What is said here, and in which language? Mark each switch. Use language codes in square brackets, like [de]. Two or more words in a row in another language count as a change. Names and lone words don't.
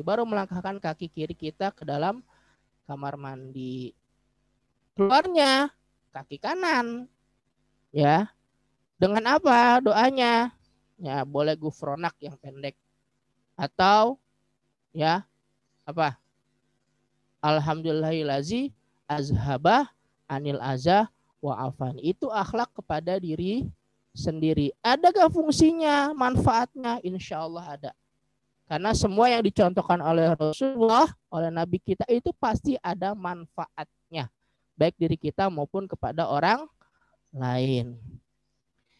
[id] Baru melangkahkan kaki kiri kita ke dalam kamar mandi. Keluarnya kaki kanan, ya. Dengan apa doanya? Ya, boleh gufronak yang pendek, atau ya apa? [ar] الحمد لله الذي أذهب عني الأذى وعافاني. [id] Itu akhlak kepada diri sendiri. Adakah fungsinya, manfaatnya? [ar] إن شاء الله [id] ada. Karena semua yang dicontohkan oleh Rasulullah, oleh Nabi kita itu pasti ada manfaatnya. Baik diri kita maupun kepada orang lain.